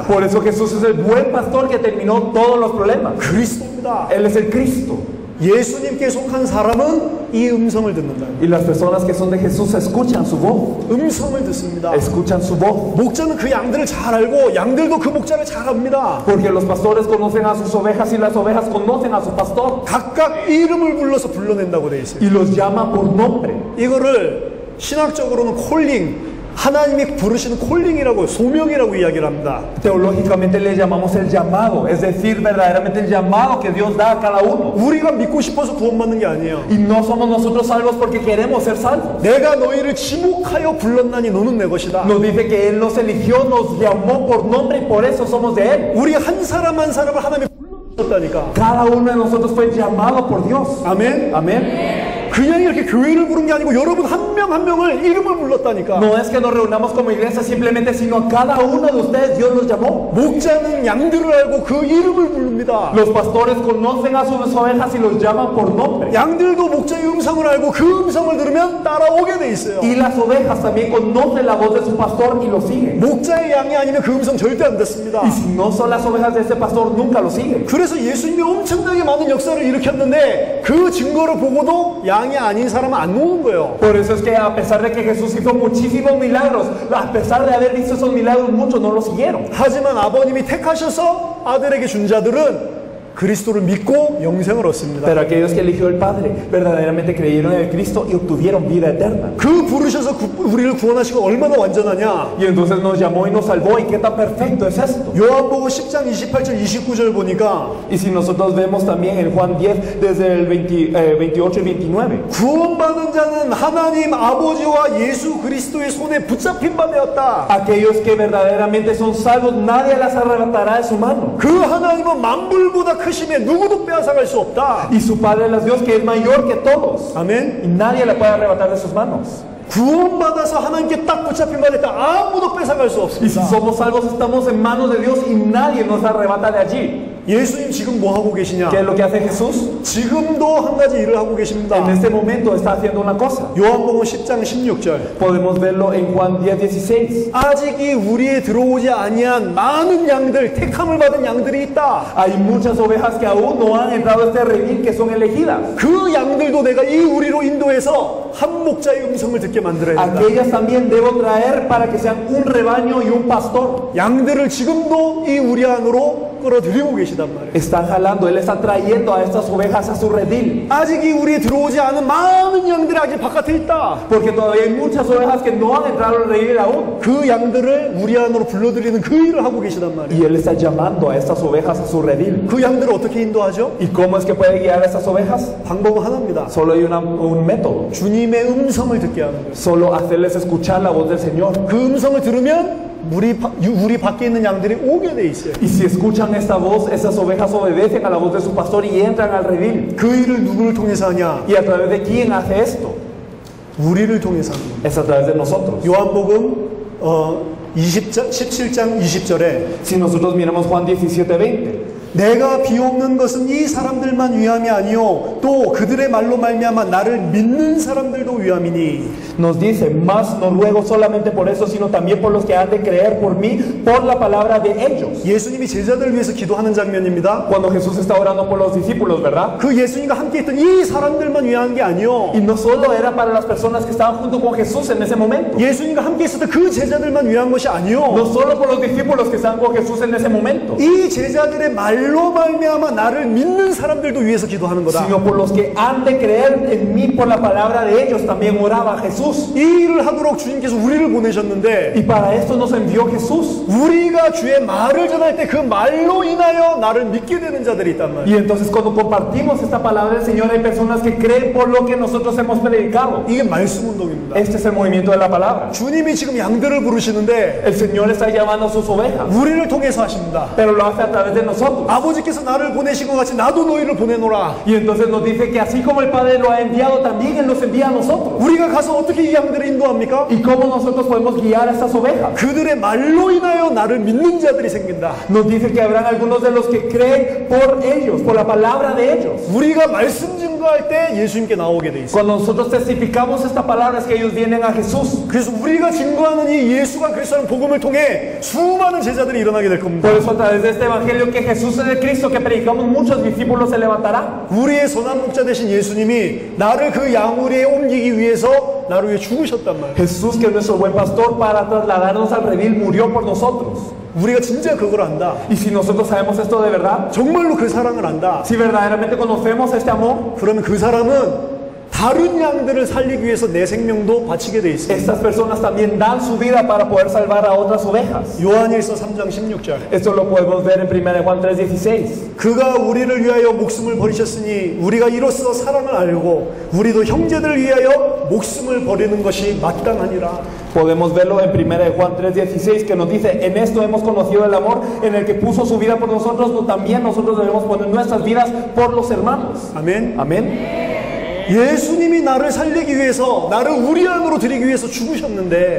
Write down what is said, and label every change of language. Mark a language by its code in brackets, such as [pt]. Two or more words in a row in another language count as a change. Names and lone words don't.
[es] Por eso Jesús es el buen pastor que terminó todos los problemas. [ko] 그리스도입니다. [es] Él es el Cristo. [ko] 예수님께 속한 사람은 이 음성을 듣는다. [es] Y las personas que son de Jesús escuchan su voz. [ko] 음성을 듣습니다. [es] Escuchan su voz. [ko] 목자는 그 양들을 잘 알고 양들도 그 목자를 잘 압니다. [es] Porque los pastores conocen a sus ovejas y las ovejas conocen a su pastor. [ko] 각각 이름을 불러서 불러낸다고 돼 있어요. [es] Y los llama por nombre. [ko] 이거를 신학적으로는 콜링, 하나님이 부르시는 콜링이라고, 소명이라고 이야기를 합니다. [es] Teológicamente le llamamos el llamado, es decir, verdaderamente el llamado que Dios da a cada uno. [ko] 우리가 믿고 싶어서 구원받는 게 아니에요. [es] Y no somos nosotros salvos porque queremos ser salvos. [ko] 내가 너희를 지목하여 불렀나니 너는 내 것이다. [es] Nos dice que Él nos eligió, nos llamó por nombre y por eso somos de Él. [ko] 우리 한 사람 한 사람을 하나님이 불렀다니까. [es] Cada uno de nosotros fue llamado por Dios. [ko] 아멘. [es] Amén. [ko] 그냥 이렇게 교회를 부른 게 아니고 여러분 한 명 한 명을 이름을 불렀다니까. [es] No es que nos reunamos como iglesia simplemente, sino a cada uno de ustedes Dios los llamó. [ko] 목자는 양들을 알고 그 이름을 부릅니다. [es] Los pastores conocen a sus ovejas y los llaman por nombre. [ko] 양들도 목자의 음성을 알고 그 음성을 들으면 따라오게 돼 있어요. [es] Y las ovejas también conocen la voz de su pastor y lo siguen. [ko] 목자의 양이 아니면 그 음성 절대 안 듣습니다. [es] Y si no son las ovejas de ese pastor, nunca lo siguen. [ko] 그래서 예수님이 엄청나게 많은 역사를 일으켰는데 그 증거를 보고도 양이 아닌 사람은 안 오는 거예요. [es] Por eso es que a pesar de que Jesús hizo muchísimos milagros, a pesar de haber visto esos milagros, muchos no lo siguieron. [ko] 하지만 아버님이 택하셔서 아들에게 준 자들은 그리스도를 믿고 영생을 얻습니다. [es] Pero aquellos que eligió el Padre verdaderamente creyeron en el Cristo y obtuvieron vida eterna. [ko] 그 부르셔서 우리를 구원하시고 얼마나 완전하냐. [es] Y entonces nos llamó y nos salvó. ¿Y qué tan perfecto es esto? [ko] 요한복음 10장 28절 29절 보니까 [es] Y si nosotros vemos también en Juan 10 desde el 28 y 29. [ko] 구원받은 자는 하나님 아버지와 예수 그리스도의 손에 붙잡힌 바 되었다. [es] Aquellos que verdaderamente son salvos, nadie las arrebatará de su mano. [ko] 그 하나님은 만불보다 크심에 누구도 빼앗아갈 수 없다. [es] Y su Padre es Dios que es mayor que todos. [ko] 아멘. [es] Y nadie la puede arrebatar de sus manos. [ko] 구원받아서 하나님께 딱 붙잡힌 바 됐다. 아무도 뺏어갈 수 [es] Y si [ko] 없습니다. [es] somos salvos, estamos en manos de Dios y nadie nos arrebata de allí. [ko] 예수님 지금 뭐 하고 계시냐? [es] ¿Qué es lo que hace Jesús? [ko] 지금도 한 가지 일을 하고 계십니다. [es] En este momento está haciendo una cosa. [ko] 요한복음 10장 16절. [es] Podemos verlo en Juan 10:16. [ko] 아직이 우리에 들어오지 아니한 많은 양들, 택함을 받은 양들이 있다. [es] Hay muchas ovejas que aún no han entrado a este redil que son elegidas. [ko] 그 양들도 내가 이 우리로 인도해서 한 목자의 음성을 듣게 만들어야 된다. [es] Aquellas también debo traer para que sean un rebaño y un pastor. [ko] 양들을 지금도 이 우리 안으로 끌어들이고 계시단 말이에요. [es] Están jalando, Él está trayendo a estas ovejas a su redil. [ko] 아직 이 우리에 들어오지 않은 많은 양들이 아직 바깥에 있다. [es] Porque todavía hay muchas ovejas que no han entrado al redil aún. [ko] 그 양들을 우리 안으로 불러들이는 그 일을 하고 계시단 말이에요. [es] Y Él está llamando a estas ovejas a su redil. [ko] 그 양들을 어떻게 인도하죠? [es] ¿Y cómo es que puede guiar a estas ovejas? [ko] 방법은 하나입니다. [es] Solo hay un método. [ko] 주님의 음성을 듣게 하는 거예요. [es] Solo hacerles escuchar la voz del Señor. [ko] 그 음성을 들으면 우리 밖에 있는 양들이 오게 돼 있어요. [es] Y si escuchan esta voz, esas ovejas obedecen a la voz de su pastor y entran al redil. [ko] 그 일을 누구를 통해서 하냐? [es] ¿Y a través de quién hace esto? [ko] 우리를 통해서 하는 거예요. [es] Es a través de nosotros. [ko] 요한복음 17장 20절에 [es] Si nosotros miramos Juan 17:20, [ko] 내가 비옵는 것은 이 사람들만 위함이 아니요 또 그들의 말로 말미암아 나를 믿는 사람들도 위함이니 [es] nos dice, más no ruego solamente por eso, sino también por los que han de creer por mí, por la palabra de ellos. [ko] 예수님이 제자들을 위해서 기도하는 장면입니다. [es] Cuando Jesús está orando por los discípulos, ¿verdad? [ko] 그 예수님과 함께 있던 이 사람들만 위한 게 아니요 [es] Y no solo era para las personas que estaban junto con Jesús en ese momento. [ko] 예수님과 함께 있었던 그 제자들만 위한 것이 아니요 [es] No solo por los discípulos que estaban con Jesús en ese momento, [ko] 이 제자들의 말로 말미암아 나를 믿는 사람들도 위해서 기도하는 거다. [es] sino por los que han de creer en mí por la palabra de ellos. También oraba Jesús. [ko] 이 일을 하도록 주님께서 우리를 보내셨는데 [es] Y para esto nos envió Jesús. [ko] 우리가 주의 말을 전할 때 그 말로 인하여 나를 믿게 되는 자들이 있단 말이에요. [es] Y entonces cuando compartimos esta palabra del Señor, hay personas que creen por lo que nosotros hemos predicado. [ko] 이게 말씀 운동입니다. [es] Este es el movimiento de la palabra. [ko] 주님이 지금 양들을 부르시는데 [es] El Señor está llamando a sus ovejas, [ko] 우리를 통해서 하십니다. [es] pero lo hace a través de nosotros. [ko] 아버지께서 나를 보내신 것 같이 나도 너희를 보내노라. [es] Y entonces nos dice que así como el Padre lo ha enviado, también Él nos envía a nosotros. [ko] 우리가 가서 어떻게 이 양들을 인도합니까? [es] ¿Y cómo nosotros podemos guiar a estas ovejas? [ko] 그들의 말로 인하여 나를 믿는 자들이 생긴다. [es] Nos dice que habrán algunos de los que creen por ellos, por la palabra de ellos. [ko] 우리가 말씀 증거할 때 예수님께 나오게 돼 있어요. [es] Cuando nosotros testificamos esta palabra es que ellos vienen a Jesús. [ko] 그래서 우리가 증거하는 이 예수가 그리스도라는 복음을 통해 수많은 제자들이 일어나게 될 겁니다. [es] Por eso a través de este evangelio que Jesús es el Cristo que predicamos, muchos discípulos se levantarán. [ko] 우리의 선한 목자 되신 예수님이 나를 그 양우리에 옮기기 위해서 나를 위해 죽으셨단 말이에요. [es] Jesús, que es nuestro buen pastor, para trasladarnos al redil, murió por nosotros. [ko] 우리가 진짜 그걸 안다. [es] Y si nosotros sabemos esto de verdad, [ko] 정말로 그 사랑을 안다. [es] si verdaderamente conocemos este amor, [ko] 그러면 그 사람은 다른 양들을 살리기 위해서 내 생명도 바치게 돼 있습니다. [es] estas personas también dan su vida para poder salvar a otras ovejas. [ko] 요한일서 3장 16절. [es] Esto lo podemos ver en 1 Juan 3:16. [ko] 그가 우리를 위하여 목숨을 버리셨으니 우리가 이로써 사랑을 알고 우리도 형제들을 위하여 목숨을 버리는 것이 마땅하니라. [es] Podemos verlo en 1 Juan 3:16, que nos dice, en esto hemos conocido el amor en el que puso su vida por nosotros, pero también nosotros debemos poner nuestras vidas por los hermanos. [ko] 아멘. [es] Amén. [ko] 예수님이 나를 살리기 위해서 나를 우리 안으로 드리기 위해서 죽으셨는데